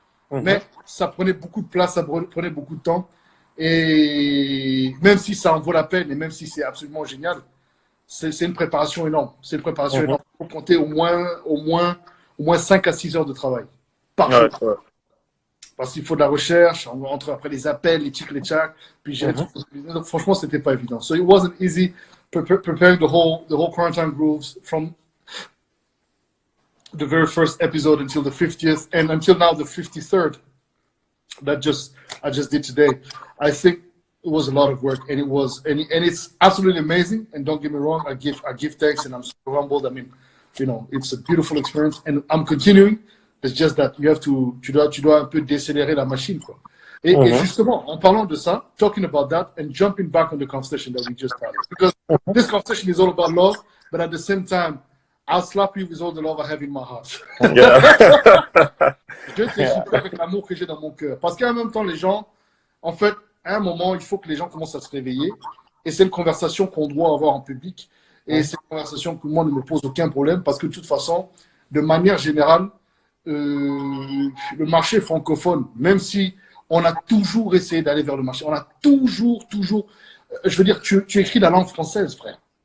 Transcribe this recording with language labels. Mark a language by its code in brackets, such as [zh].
[fr] Mais ça prenait beaucoup de place, ça prenait beaucoup de temps. Et même si ça en vaut la peine et même si c'est absolument génial, c'est une préparation énorme. C'est une préparation énorme. Il faut compter au moins 5 à 6 heures de travail par jour. Ouais. Parce qu'il faut de la recherche, entre après les appels, les tics, les tchacs, puis gérer tout. Donc, franchement, c'était pas évident. [en] So it wasn't easy preparing the whole quarantine grooves from the very first episode until the 50th and until now the 53rd that I just did today. I think it was a lot of work and it's absolutely amazing. And don't get me wrong, I give thanks and I'm super humbled. I mean, you know, it's a beautiful experience and I'm continuing. It's just that [fr] tu dois un peu décélérer la machine, quoi. Et justement, en parlant de ça, [en] talking about that and jumping back on the conversation that we just had, because this conversation is all about love, but at the same time, I'll slap you with all the love I have in my heart. Yeah. [fr] Je te shipper avec l'amour que j'ai dans mon cœur. Parce qu'en même temps, les gens, en fait, à un moment, il faut que les gens commencent à se réveiller. Et c'est une conversation qu'on doit avoir en public. Et c'est une conversation que moi ne me pose aucun problème parce que de toute façon, de manière générale, le marché francophone, même si on a toujours essayé d'aller vers le marché, on a toujours, je veux dire, tu écris la langue française, frère.